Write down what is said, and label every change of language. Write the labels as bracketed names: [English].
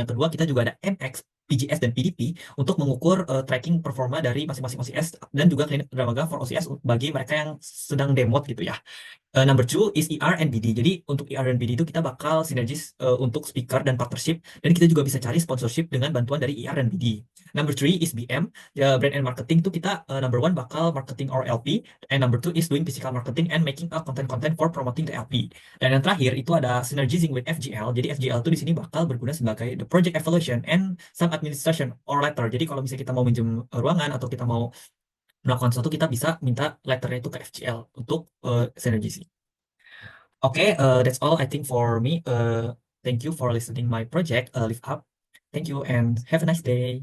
[Indonesian] Yang kedua kita juga ada MX, PGS, dan PDP untuk mengukur tracking performa dari masing-masing OCS, dan juga Klinik Dermaga for OCS bagi mereka yang sedang demot gitu ya. [English] Number two is ER and BD. [Indonesian] Jadi untuk ER dan BD itu kita bakal sinergis untuk speaker dan partnership, dan kita juga bisa cari sponsorship dengan bantuan dari ER dan BD. [English] Number three is BM, brand and marketing [Indonesian] itu kita [English] number one [Indonesian] bakal [English] marketing our LP, and number two is doing physical marketing and making a content for promoting the LP. [Indonesian] Dan yang terakhir itu ada [English] synergizing with FGL. [Indonesian] Jadi FGL itu di sini bakal berguna sebagai [English] the project evaluation and some administration or letter. [Indonesian] Jadi kalau misalnya kita mau minjem ruangan atau kita mau melakukan sesuatu, kita bisa minta letternya itu ke FGL untuk synergy. [English] Okay, that's all I think for me. Thank you for listening my project, Live Up. Thank you and have a nice day.